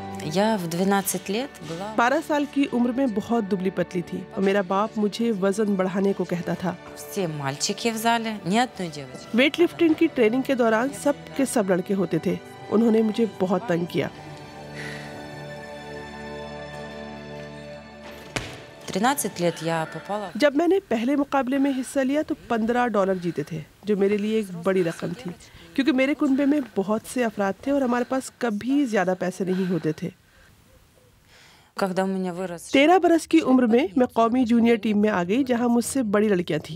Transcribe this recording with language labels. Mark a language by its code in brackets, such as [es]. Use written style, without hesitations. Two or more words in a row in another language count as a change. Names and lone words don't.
[ru] Я в 12 لет была... [ur] 12 سال کی عمر میں بہت دبلی پتلی تھی اور میرا باپ مجھے وزن بڑھانے کو کہتا تھا. [ru] Все мальчики в зале, ни одной девочки. [en] weight lifting [ur] کی ٹریننگ کے دوران سب کے سب لڑکے ہوتے تھے. انہوں نے مجھے بہت تنگ کیا. [ru] 13 лет я попала... [ur] جب میں نے پہلے مقابلے میں حصہ لیا تو $15 جیتے تھے، جو میرے لیے ایک بڑی رقم تھی، کیونکہ میرے کنبے میں بہت سے افراد تھے اور ہمارے پاس کبھی زیادہ پیسے نہیں ہوتے تھے. 13 برس کی عمر میں میں قومی جونیئر ٹیم میں آ گئی، جہاں مجھ سے بڑی لڑکیاں تھیں.